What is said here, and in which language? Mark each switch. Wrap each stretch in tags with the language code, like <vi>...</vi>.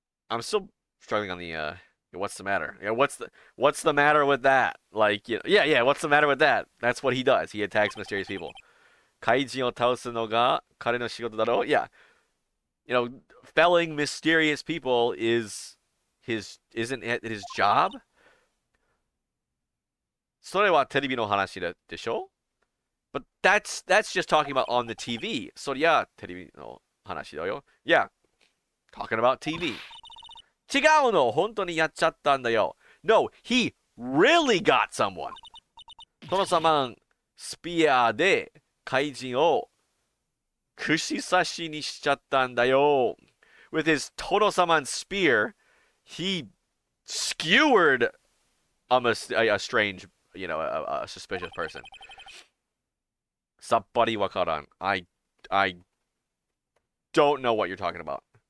<en>I'm still struggling on the what's the matter? What's the matter with that? Like, yeah, what's the matter with that? That's what he does. He attacks mysterious people.</en> <ja>怪人を倒すのが彼の仕事だろ?</ja> <en>Yeah. Felling mysterious people isn't it his job?</en> <ja>それはテレビの話でしょ?</ja> <en>But that's just talking about on the TV.</en> <ja>そりゃテレビの話だよ.</ja> <en>Yeah. Talking about TV.</en> <ja>違うの、本当にやっちゃったんだよ.</ja> <en>No, he really got someone.</en> <ja>トノサマンスピアで怪人を串刺しにしちゃったんだよ.</ja> <en>With his Tono-saman spear, he skewered a strange, a suspicious person.</en> <ja>さっぱりわからん.</ja> <en>I don't know what you're talking about.</en>